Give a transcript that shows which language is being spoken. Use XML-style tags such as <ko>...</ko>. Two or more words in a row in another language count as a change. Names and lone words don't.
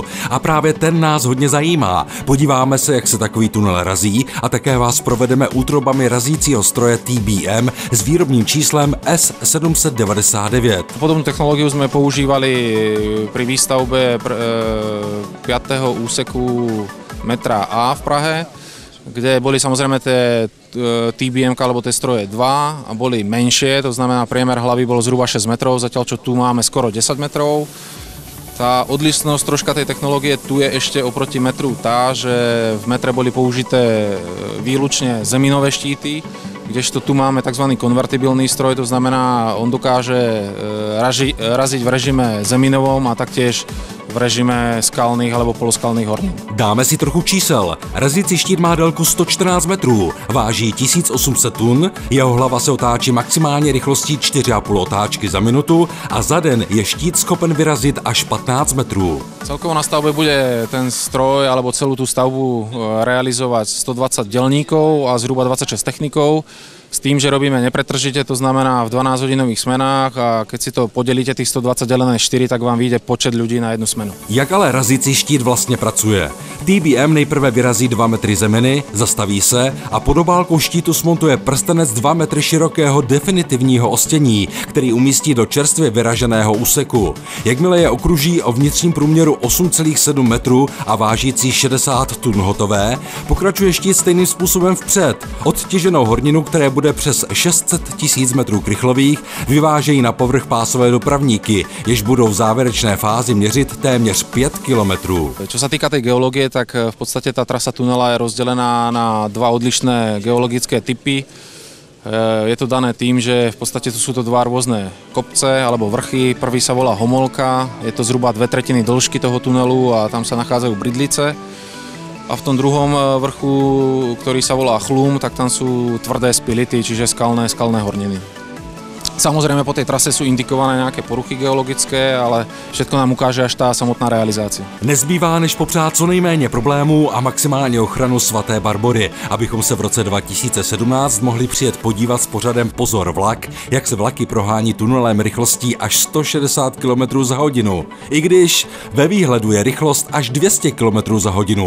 <cs>A právě ten nás hodně zajímá. Podíváme se, jak se takový tunel razí a také vás provedeme útrobami razícího stroje TBM s výrobním číslem S799. Podobnou technologiu jsme používali při výstavbě 5.</cs> <sk>úseku metra A v Prahe, kde boli samozrejme tie TBM alebo tie stroje 2 a boli menšie, to znamená priemer hlavy bol zhruba 6 metrov, zatiaľ čo tu máme skoro 10 metrov. Tá odlišnosť troška tej technológie tu je ešte oproti metru tá, že v metre boli použité výlučne zeminové štíty, kdežto tu máme tzv. Konvertibilný stroj, to znamená, on dokáže raziť v režime zeminovom a taktiež v režime skalných alebo poloskalných hornin. Dáme si trochu čísel.</sk> <cs>Razící štít má délku 114 metrů, váží 1800 tun, jeho hlava se otáčí maximálně rychlostí 4,5 otáčky za minutu a za den je štít schopen vyrazit až 15 metrů.</cs> <sk>Celkovo na stavbe bude ten stroj alebo celú tú stavbu realizovať 120 dělníkov a zhruba 26 technikov. S tým, že robíme nepretržite, to znamená v 12-hodinových smenách a keď si to podelíte tých 120 delené 4, tak vám vyjde počet ľudí na jednu smenu.</sk> <cs>Jak ale razící štít vlastně pracuje? TBM nejprve vyrazí 2 metry zeminy, zastaví se a pod obálkou štítu smontuje prstenec 2 metry širokého definitivního ostění, který umístí do čerstvě vyraženého úseku. Jakmile je okruží o vnitřním průměru 8,7 metrů a vážící 60 tun hotové, pokračuje štít stejným způsobem vpřed. Odtěženou horninu, které bude přes 600 000 metrů krychlových, vyvážejí na povrch pásové dopravníky, jež budou v závěrečné fázi měřit téměř 5 kilometrů.</cs> <sk>Čo sa týka tej geológie, tak v podstate tá trasa tunela je rozdelená na 2 odlišné geologické typy. Je to dané tým, že v podstate sú to 2 rôzne kopce alebo vrchy. Prvý sa volá Homolka, je to zhruba 2/3 dĺžky toho tunelu a tam sa nachádzajú bridlice. A v tom druhom vrchu, ktorý sa volá Chlum, tak tam sú tvrdé spility, čiže skalné horniny. Samozrejme po tej trase sú indikované nejaké poruchy geologické, ale všetko nám ukáže až tá samotná realizácia.</sk> <cs>Nezbývá než popřát co nejméně problémů a maximálně ochranu svaté Barbory, abychom se v roce 2017 mohli přijet podívat s pořadem Pozor vlak, jak se vlaky prohání tunelem rychlostí až 160 km za hodinu. I když ve výhledu je rychlost až 200 km za hodinu.</cs>